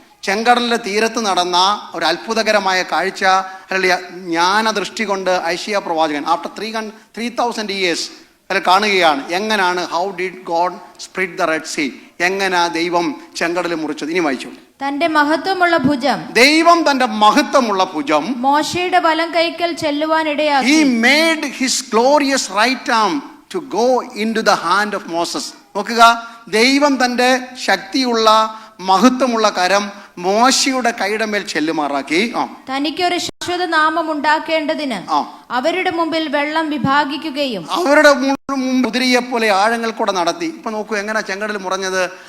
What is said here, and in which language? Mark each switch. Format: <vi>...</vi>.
<ml>ചെങ്കടലിന്റെ തീരത്ത് നടന്ന ഒരു അത്ഭുതകരമായ കാഴ്ച ജ്ഞാനദൃഷ്ടി കൊണ്ട് യെശയ്യാ പ്രവാചകൻ</ml> <en>after 3000 years</en> <ml>അതിൽ കാണുകയാണ്.</ml> <en>എങ്ങനെയാണ്, how did God split the Red Sea?</en> <ml>എങ്ങനെ ദൈവം ചെങ്കടൽ മുറിച്ചത്? ഇനി വായിച്ചു. തന്റെ മഹത്വമുള്ള ഭുജം, ദൈവം തന്റെ മഹത്വമുള്ള ഭുജം മോശയുടെ വലം കൈക്കൽ ചെല്ലുവാൻ ഇടയാക്കി.</ml> <en>He made his glorious right arm to go into the hand of Moses.</en> <ml>നോക്കുക, ദൈവം തൻ്റെ ശക്തിയുള്ള മഹത്വമുള്ള കരം മോശയുടെ കൈയുടെ മേൽ ചെല്ലുമാറാക്കി. തനിക്കൊരു ശാശ്വത നാമം ഉണ്ടാക്കേണ്ടതിന് അവരുടെ മുമ്പിൽ വെള്ളം വിഭാഗിക്കുകയും അവരുടെ മുതിരിയെ പോലെ ആഴങ്ങൾ കൂടെ നടത്തി. ഇപ്പൊ നോക്കൂ എങ്ങനെ ചെങ്കടൽ മുറഞ്ഞത്.</ml>